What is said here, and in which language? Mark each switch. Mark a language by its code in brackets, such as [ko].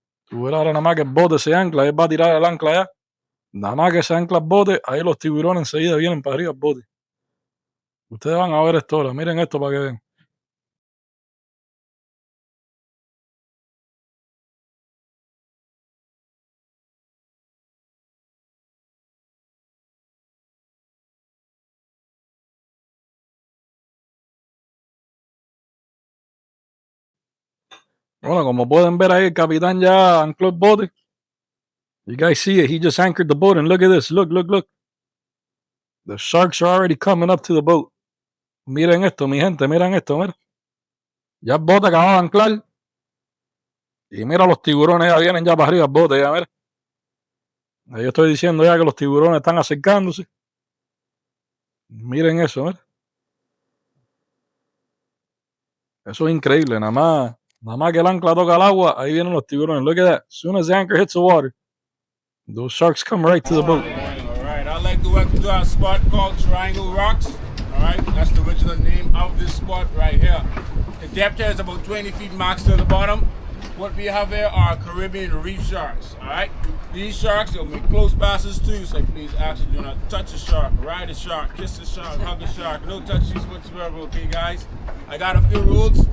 [es] Tú verás ahora nada más que el bote se ancla, él va a tirar el ancla ya. Nada más que se ancla el bote, ahí los tiburones enseguida vienen para arriba el bote. Ustedes van a ver esto ahora. Miren esto para que vean. Bueno, como pueden ver ahí, el capitán ya ancló el bote. [en] You guys see it. He just anchored the boat, and look at this. Look, look, look. The sharks are already coming up to the boat. [es] Miren esto, mi gente. Miren esto, mira. Ya el bote acaba de anclar. Y mira los tiburones, ya vienen ya para arriba el bote, ya, mira. Ahí estoy diciendo ya que los tiburones están acercándose. Miren eso, mira. Eso es increíble, nada más que el ancla toca el agua, ahí vienen los tiburones. [en] Look at that. As soon as the anchor hits the water, those sharks come right to the boat. All right, I'd like to welcome to our spot called Triangle Rocks. All right, that's the original name of this spot right here. The depth here is about 20 feet max to the bottom. What we have here are Caribbean reef sharks. All right, these sharks will make close passes to you, so please actually do not touch a shark, ride a shark, kiss a shark, hug a shark, no touches whatsoever. Okay, guys. I got a few rules.